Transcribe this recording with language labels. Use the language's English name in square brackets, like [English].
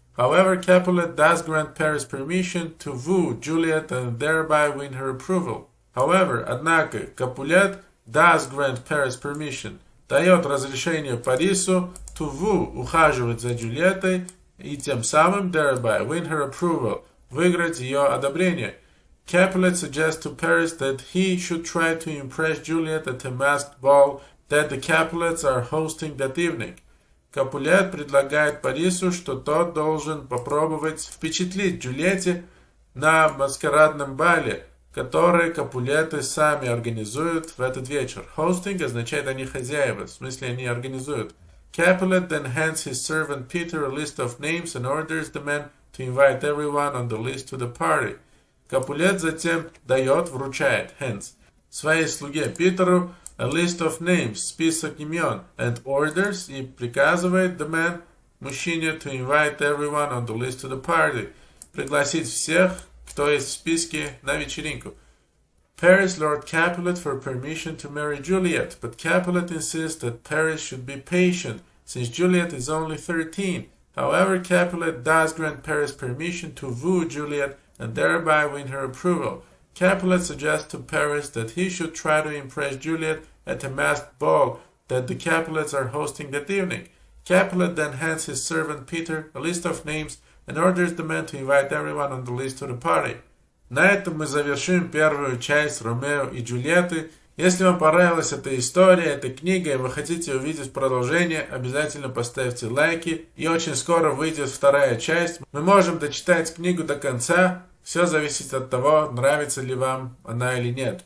[English] However, Capulet does grant Paris permission to woo Juliet and thereby win her approval. However, [Russian] однако, Капулет [English] does grant Paris permission, [Russian] дает разрешение Парису [English] to woo, [Russian] ухаживать за Джульеттой, и тем самым [English] thereby win her approval, [Russian] выиграть ее одобрение. [English] Capulet suggests to Paris that he should try to impress Juliet at a masked ball that the Capulets are hosting that evening. [Russian] Капулет предлагает Парису, что тот должен попробовать впечатлить Джульетте на маскарадном бале, который Капулеты сами организуют в этот вечер. Hosting означает они хозяева, в смысле они организуют. [English] Capulet then hands his servant Peter a list of names and orders the men to invite everyone on the list to the party. [Russian] Капулет затем вручает, [English] hands, [Russian] своей слуге Питеру [English] a list of names, [Russian] список имен, [English] and orders, [Russian] и приказывает [English] the man, [Russian] мужчине, [English] to invite everyone on the list to the party, [Russian] пригласить всех, кто есть в списке, на вечеринку. [English] Paris Lord Capulet for permission to marry Juliet, but Capulet insists that Paris should be patient, since Juliet is only 13. However, Capulet does grant Paris permission to woo Juliet and thereby win her approval. Capulet suggests to Paris that he should try to impress Juliet at a masked ball that the Capulets are hosting that evening. Capulet then hands his servant Peter a list of names and orders the men to invite everyone on the list to the party. [Russian] На этом мы завершим первую часть Ромео и Джульетты. Если вам понравилась эта история, эта книга, и вы хотите увидеть продолжение, обязательно поставьте лайки. И очень скоро выйдет вторая часть. Мы можем дочитать книгу до конца. Все зависит от того, нравится ли вам она или нет.